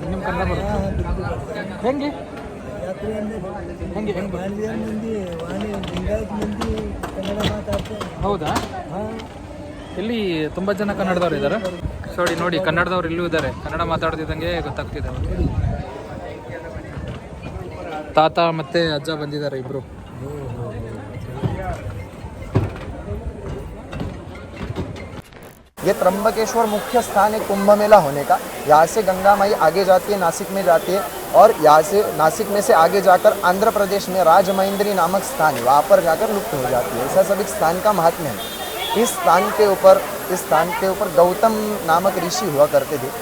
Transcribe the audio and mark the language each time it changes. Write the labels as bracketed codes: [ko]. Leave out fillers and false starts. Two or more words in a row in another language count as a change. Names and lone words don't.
[kn] ನಿಮ್ಮ ಕನ್ನಡ ಬರುತ್ತೆ ಹೆಂಗೆ? ಹೌದಾ? ಇಲ್ಲಿ ತುಂಬ ಜನ ಕನ್ನಡದವ್ರು ಇದ್ದಾರೆ. ನೋಡಿ ಕನ್ನಡದವ್ರು ಇಲ್ಲೂ ಇದ್ದಾರೆ. ಕನ್ನಡ ಮಾತಾಡ್ತಿದ್ದಂಗೆ ಗೊತ್ತಾಗ್ತಿದೆ. ತಾತ ಮತ್ತು ಅಜ್ಜ ಬಂದಿದ್ದಾರೆ ಇಬ್ಬರು. [hi] ये त्र्यंबकेश्वर मुख्य स्थान है कुंभ मेला होने का। यहाँ से गंगा माई आगे जाती है, नासिक में जाती है, और यहाँ से नासिक में से आगे जाकर आंध्र प्रदेश में राजमहेंद्री नामक स्थान है, वहाँ पर जाकर लुप्त हो जाती है। ऐसा सब इस स्थान का महात्म्य है। इस स्थान के ऊपर गौतम नामक ऋषि हुआ करते थे।